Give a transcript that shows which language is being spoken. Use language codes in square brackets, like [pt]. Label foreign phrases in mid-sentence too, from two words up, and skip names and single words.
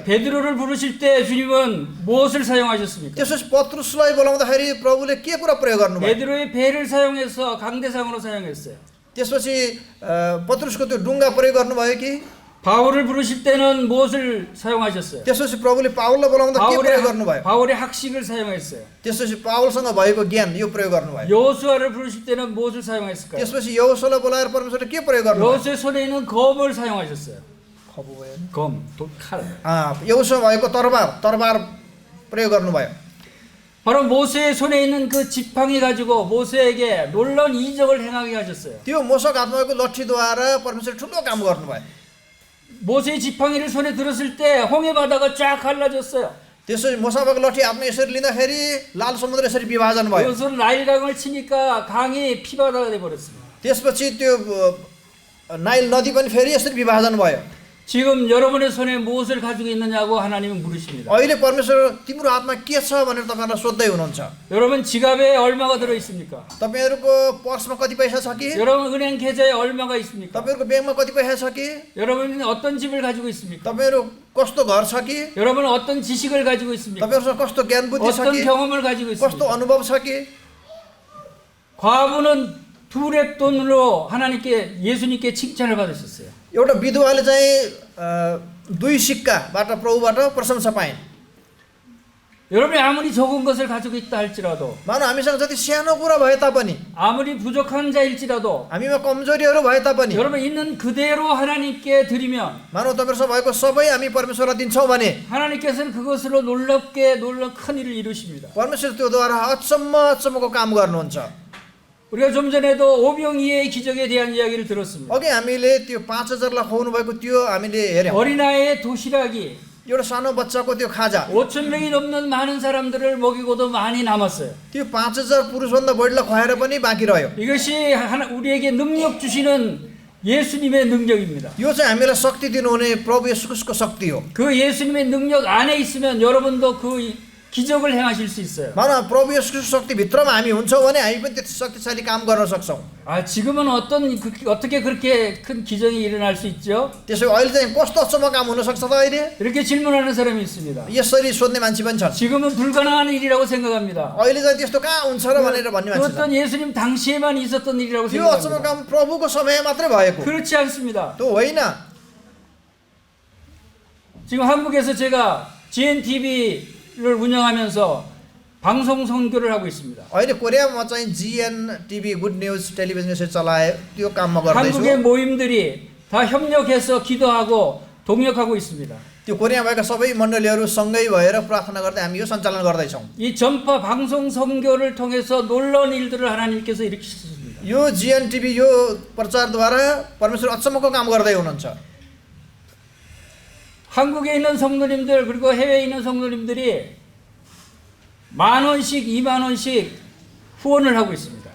[ko] 베드로를 부르실 때 주님은 무엇을 사용하셨습니까? [ne] त्यसपछि पत्रुसलाई बोलाउँदाखेरि प्रभुले के कुरा प्रयोग गर्नुभयो? [ko] 베드로의 배를 사용해서 강대상으로 사용했어요. [ne] त्यसपछि पत्रुसको त्यो ढुङ्गा प्रयोग गर्नुभयो कि? [ko] 바울을 부르실 때는 무엇을 사용하셨어요? [ne] त्यसपछि प्रभुले पावललाई बोलाउँदा के प्रयोग गर्नुभयो? [ko] 바울의 학식을 사용했어요. [ne] त्यसपछि पावलसँग भएको ज्ञान यो प्रयोग गर्नुभयो। [ko] 여호수아를 부르실 때는 무엇을 사용했을까요? [ne] त्यसपछि यहोशुआलाई बोलाएर परमेश्वरले के प्रयोग गर्नुभयो? [ko] 여호수아의 손에 있는 검을 사용하셨어요. [ne] खबु भयो। [ko] 검, 칼. [ne] यहोशुआ भएको तरबार प्रयोग गर्नुभयो। [ko] 바로 모세의 손에 있는 그 지팡이 가지고 모세에게 놀라운 이적을 행하게 하셨어요. [ne] त्यो मोशक हातमा भएको लट्ठीद्वारा परमेश्वरले ठुलो काम गर्नुभयो। [ko] 모세의 지팡이를 손에 들었을 때 홍해 바다가 쫙 갈라졌어요. [ne] त्यसपछि मोसाको लट्ठी हातमा यसरी लिँदाखेरि लाल समुद्र यसरी विभाजन भयो। [ko] 그것은 나일강을 치니까 강이 피바다가 돼 버렸습니다. [ne] त्यसपछि त्यो नाइल नदी पनि फेरि यसरी विभाजन भयो। [ko] 지금 여러분의 손에 무엇을 가지고 있느냐고 하나님은 물으십니다. [ne] अहिले परमेश्वर तिम्रो हातमा के छ भनेर तपाईहरुलाई सोध्दै हुनुहुन्छ। [ko] 여러분 지갑에 얼마가 들어 있습니까? [ne] तपाईहरुको पर्समा कति पैसा छ कि? [ko] 여러분 은행 계좌에 얼마가 있습니까? [ne] तपाईहरुको बैंकमा कति पैसा छ कि? [ko] 여러분은 어떤 집을 가지고 있습니까? [ne] तपाईहरु कस्तो घर छ कि? [ko] 여러분은 어떤 지식을 가지고 있습니까? [ne] तपाईहरुसँग कस्तो ज्ञान बुद्धि छ [ko] 어떤 [ne] कि? [ko] 경험을 가지고 [ne] कस्तो [ko] 있습니까? [ne] अनुभव छ कि? [ko] 과부는 두 랩돈으로 하나님께 예수님께 칭찬을 받으셨어요. [ne] एउटा विधवाले चाहिँ दुई सिक्काबाट प्रभुबाट प्रशंसा पाइन्। [ko] 여러분이 아무리 적은 것을 가지고 있다 할지라도 [ne] मानव हामीसँग जति सानो कुरा भए तापनि [ko] 아무리 부족한 자일지라도 [ne] हामीमा कमजोरीहरू भए तापनि [ko] 여러분 있는 그대로 하나님께 드리면 [ne] मानव तपाईहरुसँग भएको सबै हामी परमेश्वरलाई दिन्छौं भने [ko] 하나님께서는 그것으로 놀라운 큰 일을 이루십니다. [ne] परमेश्वर त्योद्वारा अचम्मको काम गर्नुहुन्छ। [ko] 우리가 좀 전에도 오병이의 기적에 대한 이야기를 들었습니다. [ne] अघि हामीले त्यो 5000लाई खुवाउनु भएको त्यो हामीले हेर्यौं। [ko] 어린아이의 도시락이 [ne] एउटा सानो बच्चाको त्यो खाजा [ko] 5,000명이 넘는 많은 사람들을 먹이고도 많이 남았어요. [ne] त्यो 5000 पुरुषभन्दा बढीलाई खुवाएर पनि बाँकी रह्यो। [ko] 이것이 우리에게 능력 주시는 예수님의 능력입니다. [ne] यो चाहिँ हामीलाई शक्ति दिनुहुने प्रभु येशूको शक्ति हो। [ko] 그 예수님의 능력 안에 있으면 여러분도 그 기적을 행하실 수 있어요. [ne] मानव प्रभु येशूको शक्ति भित्रमा हामी हुन्छौं भने हामी पनि त्यति शक्तिशाली काम गर्न सक्छौं। [ko] 지금은 어떻게 그렇게 큰 기적이 일어날 수 있죠? [ne] त्यसो अहिले चाहिँ कस्तो अचम्म काम हुन सक्छ त अहिले? [ko] 이렇게 질문하는 사람이 있습니다. [ne] यसरी सोध्ने मान्छे पनि छन्। [ko] 지금은 불가능한 일이라고 생각합니다. [ne] अहिले चाहिँ त्यस्तो कहाँ हुन्छ र भनेर भन्ने मान्छे [ko] 그것은 [ne] छ। [ko] 예수님 당시에만 있었던 일이라고 [ne] यो अचम्म [ko] 생각합니다. [ne] काम प्रभुको समय मात्रै भएको। [ko] 그렇지 않습니다. [ne] त्यो होइन। [ko] 지금 한국에서 제가 GNTV를 운영하면서 방송 선교를 하고 있습니다. [ne] अहिले कोरियामा चाहिँ GN TV [en] Good News Television [ne] यसरी चलाए त्यो काममा गर्दै छु। [ko] 한국의 모임들이 다 협력해서 기도하고 동역하고 있습니다. [ne] त्यो कोरियामा भएका सबै मण्डलीहरू सँगै भएर प्रार्थना गर्दै हामी यो सञ्चालन गर्दै छौं। [ko] 이 전파 방송 선교를 통해서 놀라운 일들을 하나님께서 일으키셨습니다. [ne] यो GN TV यो प्रचारद्वारा परमेश्वर अचम्मको काम गर्दै हुनुहुन्छ। [ko] 한국에 있는 성도님들 그리고 해외에 있는 성도님들이 10,000원씩 20,000원씩 후원을 하고 있습니다.